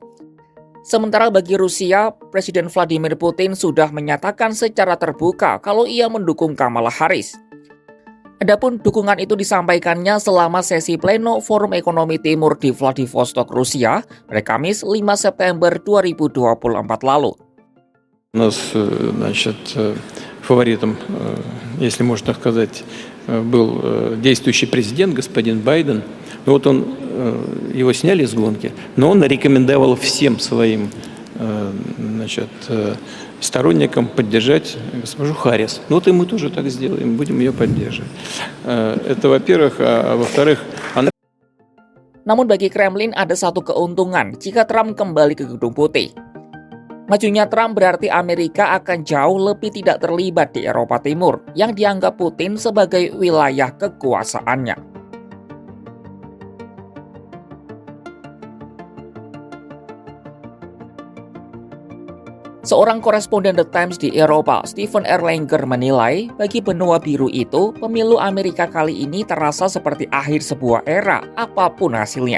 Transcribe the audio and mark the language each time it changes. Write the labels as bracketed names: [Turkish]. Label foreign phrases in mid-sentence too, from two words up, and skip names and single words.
[Indonesian] Sementara bagi Rusia, Presiden Vladimir Putin sudah menyatakan secara terbuka kalau ia mendukung Kamala Harris. Adapun dukungan itu disampaikannya selama sesi pleno Forum Ekonomi Timur di Vladivostok, Rusia, pada Kamis 5 September 2024 lalu. [Russian] У нас, фаворитом, если можно сказать, был действующий президент, господин Байден. Но вот его сняли с гонки, но он рекомендовал всем своим, сторонникам поддержать госпожу Харрис. Ну вот и мы тоже так сделаем, будем ее поддерживать. Это во-первых, а во-вторых, она... [Indonesian] Namun bagi Kremlin ada satu keuntungan jika Trump kembali ke Gedung Putih. Majunya Trump berarti Amerika akan jauh lebih tidak terlibat di Eropa Timur yang dianggap Putin sebagai wilayah kekuasaannya. Seorang koresponden The Times di Eropa, Stephen Erlanger, menilai bagi benua biru itu, pemilu Amerika kali ini terasa seperti akhir sebuah era, apapun hasilnya.